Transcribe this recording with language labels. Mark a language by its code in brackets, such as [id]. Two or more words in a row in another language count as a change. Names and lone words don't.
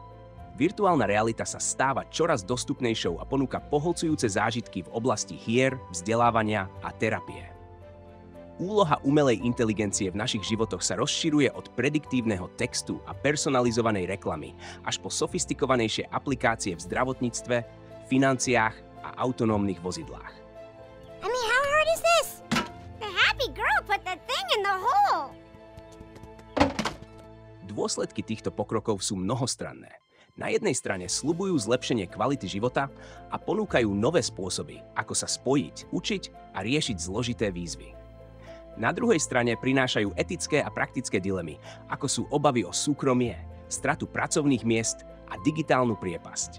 [sk] Virtuálna realita sa stáva čoraz dostupnejšou a ponúka pohlcujúce zážitky v oblasti hier, vzdelávania a terapie. Úloha umelej inteligencie v našich životoch sa rozširuje od prediktívneho textu a personalizovanej reklamy až po sofistikovanejšie aplikácie v zdravotníctve, financiách a autonómnych vozidlách. [en] I mean, how hard is this? The happy girl put the thing in the hole. [sk] Dôsledky týchto pokrokov sú mnohostranné. Na jednej strane sľubujú zlepšenie kvality života a ponúkajú nové spôsoby, ako sa spojiť, učiť a riešiť zložité výzvy. Na druhej strane prinášajú etické a praktické dilemy, ako sú obavy o súkromie, stratu pracovných miest a digitálnu priepasť.